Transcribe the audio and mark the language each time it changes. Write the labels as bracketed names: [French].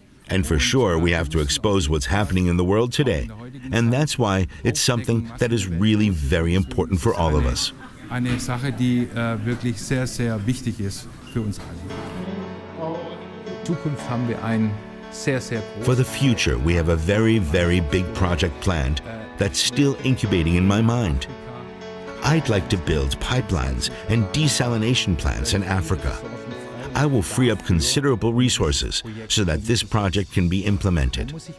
[English] And for sure, we have to expose what's happening in the world today, and that's why it's something that is really very important for all of us. [German] Eine Sache, die wirklich sehr, sehr wichtig ist für uns alle. Zukunft haben wir ein sehr, sehr großes. [English] For the future, we have a very, very big project planned that's still incubating in my mind. I'd like to build pipelines and desalination plants in Africa. I will free up considerable resources so that this project can be implemented.